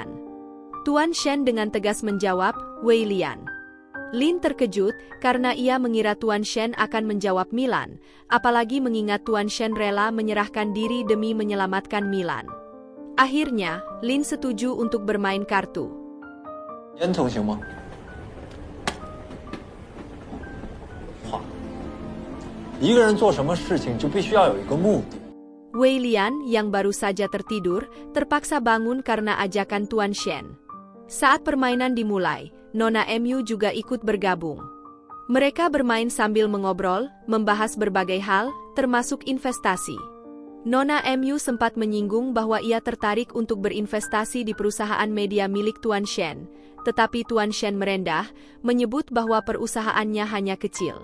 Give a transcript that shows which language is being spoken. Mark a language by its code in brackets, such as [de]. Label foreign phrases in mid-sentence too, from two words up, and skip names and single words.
[id] Tuan Shen dengan tegas menjawab, Wei Lian. Lin terkejut karena ia mengira Tuan Shen akan menjawab Milan, apalagi mengingat Tuan Shen rela menyerahkan diri demi menyelamatkan Milan. Akhirnya, Lin setuju untuk bermain kartu. [zh] 烟头行吗？好，一个人做什么事情就必须要有一个目的。 [id] Wei Lian yang baru saja tertidur, terpaksa bangun karena ajakan Tuan Shen. Saat permainan dimulai, Nona Mu juga ikut bergabung. Mereka bermain sambil mengobrol, membahas berbagai hal, termasuk investasi. Nona Mu sempat menyinggung bahwa ia tertarik untuk berinvestasi di perusahaan media milik Tuan Shen, tetapi Tuan Shen merendah, menyebut bahwa perusahaannya hanya kecil.